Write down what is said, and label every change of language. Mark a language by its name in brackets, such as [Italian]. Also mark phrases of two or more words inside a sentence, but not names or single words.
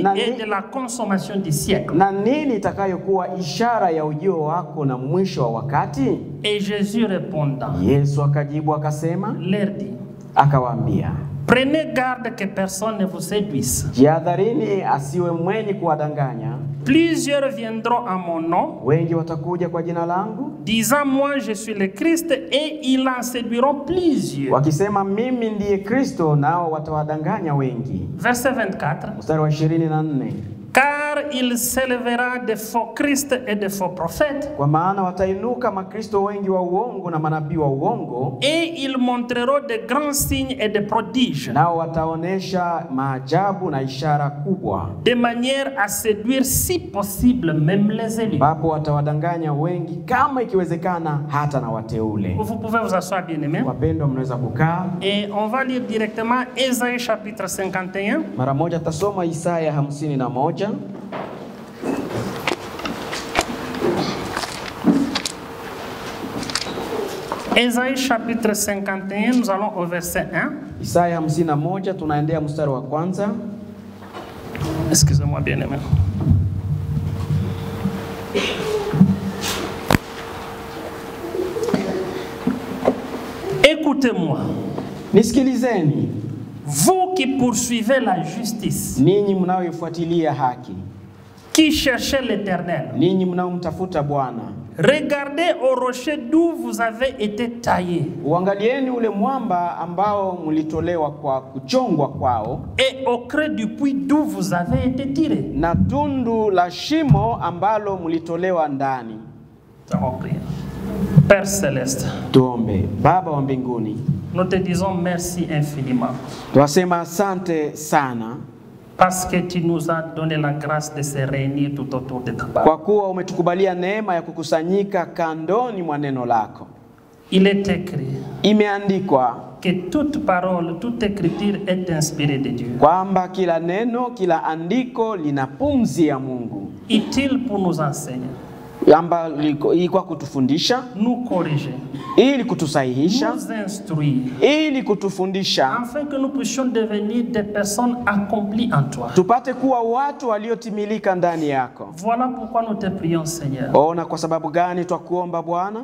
[Swahili] Nani- [French] et de la consommation du siècle? [Swahili] Na nini itakayokuwa ishara ya ujio wako na mwisho wa wakati? [French] Et Jésus répondant, [Swahili] Yesu akajibu akasema, [French] leur dit, [Swahili] akawaambia, [French] prenez garde que personne ne vous séduise. [Swahili] jihadharini asiwe mwenye kuwadanganya. [French] Plusieurs viendront en mon nom, [Swahili] Wengi watakuja kwa jina langu, [French] disant moi je suis le Christ, et ils en séduiront plusieurs. [Swahili] wakisema mimi ndiye Kristo, nao watawadanganya wengi. [French] Verset 24. [Swahili] Mstari wa 24. [French] Car il s'élèvera de faux Christ et de faux prophètes, [Swahili] Kwa maana watainuka makristo wengi wa uongo na manabii wa uongo, [French] et ils montreront de grands signes et de prodiges, [Swahili] nao wataonesha maajabu na ishara kubwa, [French] de manière à séduire si possible même les élus. [Swahili] ambapo watawadanganya wengi, kama ikiwezekana hata na wateule. [French] Vous pouvez vous asseoir, bien-aimés. [Swahili] Wapendwa, mnaweza kukaa. [French] Et on va lire directement Ésaïe chapitre 51. [Swahili] Mara moja tasoma Isaya 51. [French] Ésaïe chapitre 51, nous allons au verset 1. [Swahili] Isaya 51 tunaendea mstari wa kwanza. [French] Excusez-moi, bien-aimé. Écoutez-moi, [Swahili] Nisikilizeni, [French] vous qui poursuivez la justice, [Swahili] ninyi mnaoifuatilia haki, [French] qui cherchez l'Éternel. [Swahili] ninyi mnaomtafuta Bwana. [French] Regardez au rocher d'où vous avez été taillés, [Swahili] Uangalieni ule mwamba ambao mlitolewa kwa kuchongwa kwao, [French] et au creux du puits d'où vous avez été tirés. [Swahili] na tundu la shimo ambalo mlitolewa ndani. [French] Nous allons prier. Père Céleste, [Swahili] Tuombe. Baba wa mbinguni, [French] nous te disons merci infiniment, [Swahili] twasema asante sana [French] parce que tu nous as donné la grâce de se réunir tout autour de ta parole. [Swahili] kwa kuwa umetukubalia neema ya kukusanyika kandoni mwa neno lako. [French] Il est écrit [Swahili] Imeandikwa [French] que toute parole, toute écriture est inspirée de Dieu, [Swahili] kwamba kila neno, kila andiko lina pumzi ya Mungu, [French] utile pour nous enseigner, [Swahili] ilikuwa kutufundisha, [French] nous corriger, [Swahili] ili kutusahihisha, [French] nous instruire, [Swahili] ili kutufundisha, [French] afin que nous puissions devenir des personnes accomplies en toi. [Swahili] tupate kuwa watu waliotimilika ndani yako. [French] Voilà pourquoi nous te prions, Seigneur, [Swahili] Ona kwa sababu gani twakuomba Bwana,